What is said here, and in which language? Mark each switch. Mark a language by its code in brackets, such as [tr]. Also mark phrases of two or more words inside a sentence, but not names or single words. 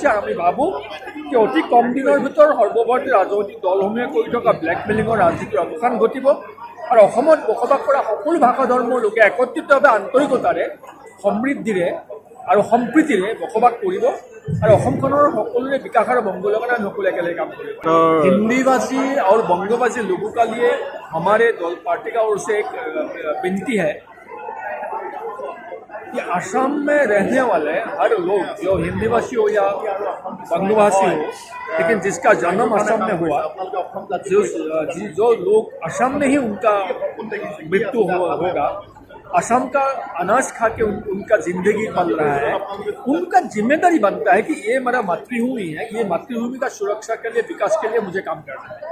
[as] আৰু আমি ভাবোঁ যে অতি কম দিনৰ ভিতৰত সৰ্বভাৰতীয় ৰাজনৈতিক দলসমূহে কৰি থকা ব্লেকমেইলিঙৰ ৰাজনীতিৰ অৱসান ঘটিব আৰু অসমত বসবাস কৰা সকলো ভাষা ধৰ্মৰ লোকে একত্ৰিতভাৱে আন্তৰিকতাৰে সমৃদ্ধিৰে আৰু সম্প্ৰীতিৰে বসবাস কৰিব और সকলোৰে বিকাশ আৰু মংগলৰ কাৰণে সকলোৱে একেলগে কাম কৰিব। [hi] हिंदी भाषी और बंगभाषी लोगों का लिए हमारे दल पार्टी का ओर से एक विनती है कि असम में रहने वाले हर लोग, जो हिंदी भाषी हो या बंगभाषी हो, लेकिन जिसका जन्म असम में हुआ, जो लोग असम में ही उनका मृत्यु होगा, असम का अनाज खा के उनका जिंदगी पल रहा है, उनका जिम्मेदारी बनता है कि ये मेरा मातृभूमि है, ये मातृभूमि का सुरक्षा के लिए, विकास के लिए मुझे काम करना है।